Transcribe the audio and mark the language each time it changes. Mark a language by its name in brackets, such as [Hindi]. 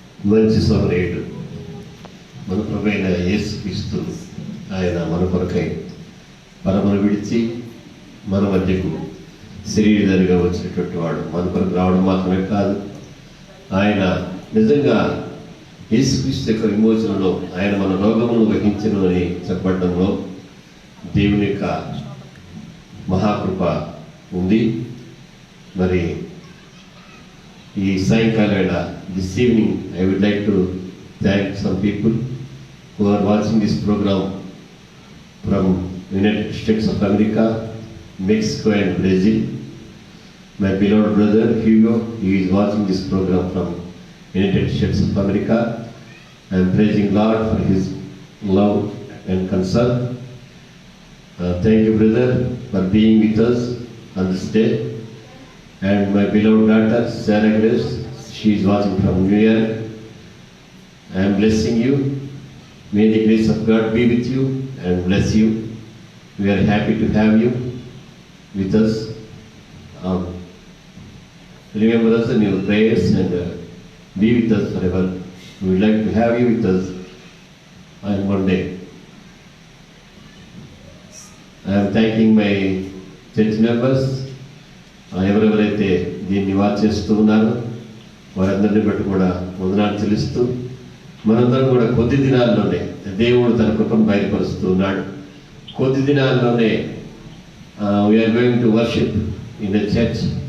[Telugu] మంచి సమరయుడు మన ప్రభువైన యేసుక్రీస్తు, ఆయన మన కొరకై పరమను విడిచి మన మధ్యకు శరీరధారిగా వచ్చినటువంటి వాడు. మన కొరకు రావడం మాత్రమే కాదు, ఆయన నిజంగా యేసుక్రీస్తు యొక్క విమోచనలో ఆయన మన రోగమును వహించను అని చెప్పడంలో దేవుని యొక్క మహాకృప ఉంది. [English] మరి ఈ సాయంకాలం వేళ this evening I would like to thank some people who are watching this program from United States of America, Mexico and Brazil. My beloved brother Hugo, he is watching this program from United States of America. I am praising God for His love and concern. Thank you, brother, for being with us on this day. And my beloved daughter, Sarah Grace, she is watching from New York. I am blessing you. May the grace of God be with you and bless you. We are happy to have you with us. Remember us in your prayers and be with us forever. We would like to have you with us on Monday. I am thanking my church members. [Telugu] ఎవరెవరైతే దీన్ని watch చేస్తూ ఉన్నారో వారందరినీ బట్టి కూడా వందనాలు చెల్లిస్తూ మనందరం కూడా కొద్ది దినాల్లోనే దేవుడు తన కృపను బయలుపరుస్తూ ఉన్నాడు. [English] కొద్ది దినాల్లోనే we are going to worship in the church.